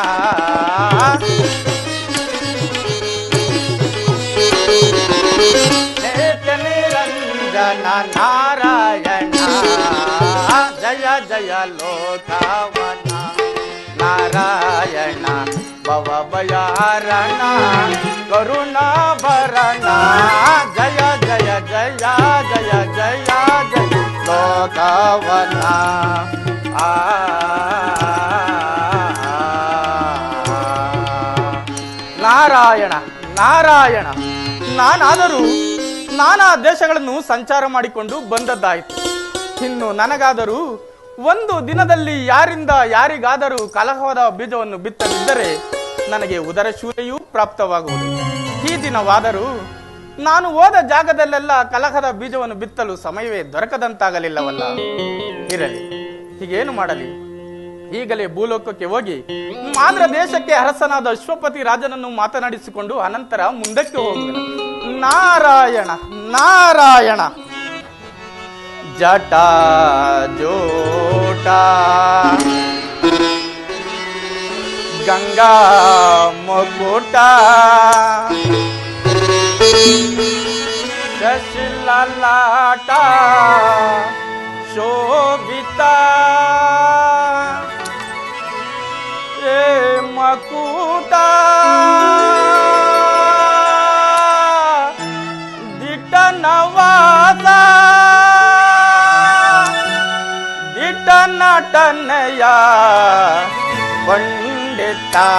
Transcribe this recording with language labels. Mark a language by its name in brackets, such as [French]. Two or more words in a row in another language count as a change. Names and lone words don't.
[Sanskrit] ನೇತ ನಿರಂಜನ ನಾರಾಯಣ ಜಯ ಜಯ ಲೋಕವನ ನಾರಾಯಣ ಭವ ಭಯಾರಣ ಕರುಣ ಭರಣ ಜಯ ಜಯ ಜಯ ಜಯ ಜಯ ಜಯ ಲೋಕವನ [Kannada] ನಾರಾಯಣ ನಾರಾಯಣ ನಾನಾದರೂ ನಾನಾ ದೇಶಗಳನ್ನು ಸಂಚಾರ ಮಾಡಿಕೊಂಡು ಬಂದದ್ದಾಯಿತು. ಇನ್ನು ನನಗಾದರೂ ಒಂದು ದಿನದಲ್ಲಿ ಯಾರಿಂದ ಯಾರಿಗಾದರೂ ಕಲಹದ ಬೀಜವನ್ನು ಬಿತ್ತದಿದ್ದರೆ ನನಗೆ ಉದರ ಶೂಲೆಯೂ ಪ್ರಾಪ್ತವಾಗುವುದು. ಈ ದಿನವಾದರೂ ನಾನು ಹೋದ ಜಾಗದಲ್ಲೆಲ್ಲ ಕಲಹದ ಬೀಜವನ್ನು ಬಿತ್ತಲು ಸಮಯವೇ ದೊರಕದಂತಾಗಲಿಲ್ಲವಲ್ಲ. ಇರಲಿ, ಹೀಗೇನು ಮಾಡಲಿ? ಈಗಲೇ ಭೂಲೋಕಕ್ಕೆ ಹೋಗಿ ಆಂಧ್ರ ದೇಶಕ್ಕೆ ಅರಸನಾದ ಅಶ್ವಪತಿ ರಾಜನನ್ನು ಮಾತನಾಡಿಸಿಕೊಂಡು ಅನಂತರ ಮುಂದಕ್ಕೆ ಹೋಗುವೆನು. ನಾರಾಯಣ ನಾರಾಯಣ. [Sanskrit] ಜಟ ಜೋಟ ಗಂಗಾ ಮುಕುಟ ಶಶಿಲಲಾಟ ಶೋಭಿತ ಮಕುಟ ದಿಟ ನವಾಸ ದಿಟ ನಟನಯ ಪಂಡಿತ